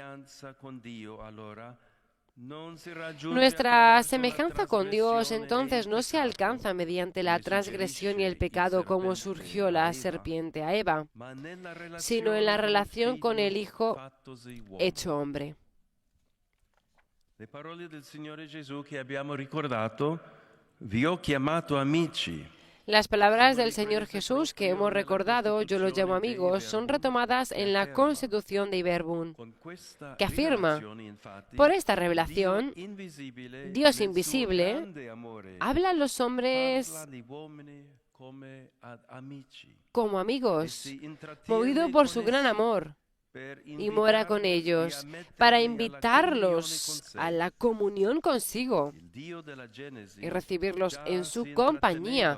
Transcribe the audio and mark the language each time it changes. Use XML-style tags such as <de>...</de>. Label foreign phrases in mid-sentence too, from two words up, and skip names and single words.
<es>Nuestra semejanza con Dios entonces no se alcanza mediante la transgresión y el pecado como surgió la serpiente a Eva, sino en la relación con el Hijo hecho hombre.</es> <it>Le parole del Signore Gesù che abbiamo ricordato, vi ho chiamato amici.</it> <es>Las palabras del Señor Jesús que hemos recordado, yo los llamo amigos, son retomadas en la Constitución de Verbum, que afirma, por esta revelación, Dios invisible habla a los hombres como amigos, movido por su gran amor, y mora con ellos para invitarlos a la comunión consigo y recibirlos en su compañía.</es>